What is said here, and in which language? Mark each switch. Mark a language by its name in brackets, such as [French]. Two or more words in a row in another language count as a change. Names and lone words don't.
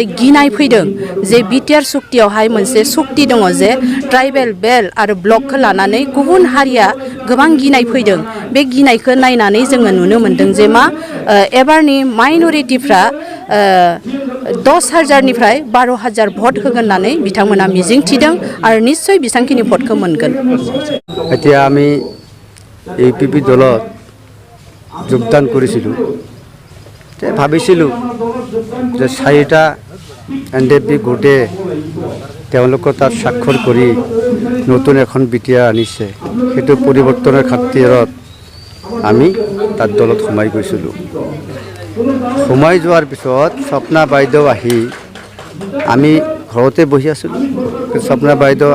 [Bodo] गिनाय फैदों जे बिटिआर सक्तियावहाय मोनसे सक्ति दङ जे [English] tribal belt [Bodo] आरो ब्लकखौ लानानै गुबुन हारिया गोबां गिनाय फैदों बे गिनायखौ नायनानै जोङो नुनो मोन्दों जे मा एबारनि माइनरिटिफ्रा 10,000निफ्राय 12,000 भट होगोन होननानै बिथांमोना मिजिं थिदों आरो निश्चय बेसांखिनि भटखौ मोनगोन [Assamese] এতিয়া আমি ইউপিপি দলত যোগদান কৰিছিলোঁ ভাবিছিলোঁ যে 4টা এনডিপি গোটে তেওঁলোকৰ তাত স্বাক্ষৰ কৰি নতুন এখন বিটিআৰ আনিছে সেইটো পৰিৱৰ্তনৰ খাতিৰত আমি তাত দলত সোমাই গৈছিলোঁ সোমাই যোৱাৰ পিছত স্বপ্না বাইদেউ আহি আমি ঘৰতে বহি আছিলোঁ স্বপ্না বাইদেউ